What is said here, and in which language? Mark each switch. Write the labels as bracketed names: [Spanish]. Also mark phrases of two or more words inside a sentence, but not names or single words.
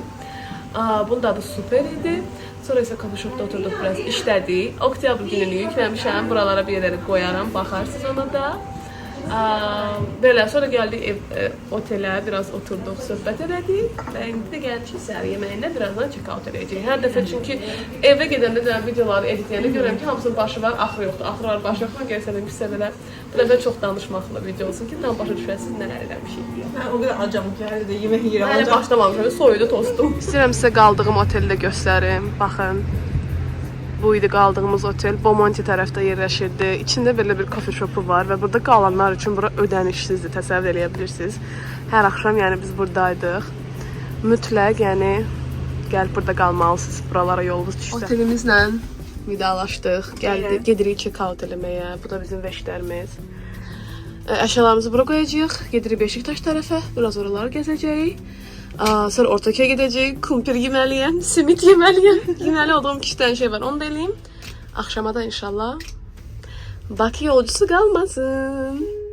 [Azerbaijani] Bunun dadı super idi. Sonra isə Coffee oturduk biraz işlədik. Oktyabr gününü yükləmişəm. Buralara bir yerlərə qoyaram, baxarsınız ona da. Belə sonra gəldik otelə, biraz oturduq, söhbət elədik və indi də gəldik səhər yeməyində birazdan check-out edəcəyik. Hər dəfə çünki evə gedəndə də videoları editləyəndə görürəm ki, hamısının başı var, axırı yoxdur. Axırı var, başı yoxdur. Gəlsələr bilsə belə bu dəfə çox danışmaqlı video olsun ki, tam başa düşəsiniz nələr eləmişik. Mən o qədər acam ki, hələ də yemək yeyirəm. Hələ başlamamışam, soyudu tostum. İstəyirəm sizə qaldığım oteli də göstərim. Baxın. Bu idi qaldığımız otel. Bomonti tərəfdə yerləşirdi. İçində belə bir [English] coffee shopu [Azerbaijani] var və burada qalanlar üçün bura ödənişsizdir. Təsəvvür edə bilirsiniz. Hər axşam yəni biz buradaydıq. Mütləq yəni gəlib burada qalmalısınız. Buralara yolunuz düşsə. Otelimizlə vidalaşdıq. Gəldik, gedirik check-out eləməyə. Bu da bizim veşlərimiz. Əşyalarımızı bura qoyacağıq. Gedirik Beşiktaş tərəfə. Biraz oraları gəzəcəyik. Sonra Ortaköy'ə gedəcəyik, kumpir yeməliyəm, simit yeməliyəm. Yeməli olduğum 2 dənə şey var, onu da eləyim. Axşama da inşallah Bakı yolcusu qalmasın.